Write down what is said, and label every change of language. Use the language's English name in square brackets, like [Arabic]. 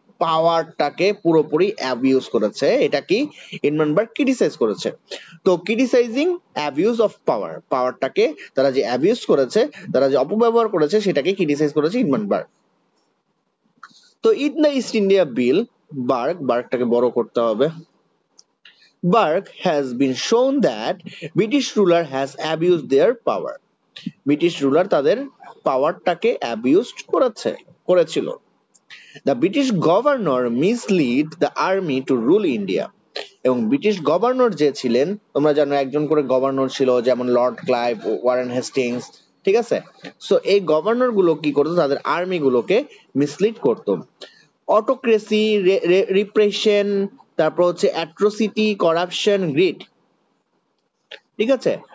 [Bangla] পাওয়ারটাকে পুরোপুরি অ্যাবিউজ করেছে। এটা কি হিন্ডেনবার্গ ক্রিটিসাইজ করেছে। তো [English] criticising abuse of power, [Bangla] পাওয়ারটাকে তারা যে অ্যাবিউজ করেছে, তারা যে অপব্যবহার করেছে সেটাকে ক্রিটিসাইজ করেছে হিন্ডেনবার্গ। তো [English] in the East India bill, [Bangla] বার্গটাকে বড় করতে হবে। [English] Burke has been shown that British ruler has abused their power. [Bangla] British ruler তাদের পাওয়ারটাকে অ্যাবিউজড করেছিল। [English] The British governor misled the army to rule India. [Bangla] এবং ব্রিটিশ গভর্নর যে ছিলেন, তোমরা জানো একজন করে গভর্নর ছিল, যেমন লর্ড ক্লাইভ, ওয়ারেন হেস্টিংস, ঠিক আছে? সো এই গভর্নর গুলো কি করতো, তাদের আর্মি গুলোকে মিসলিড করতো। অটোক্রেসি, রিপ্রেশন, তারপর হচ্ছে অ্যাট্রোসিটি, করাপশন, গ্রিড, ঠিক আছে?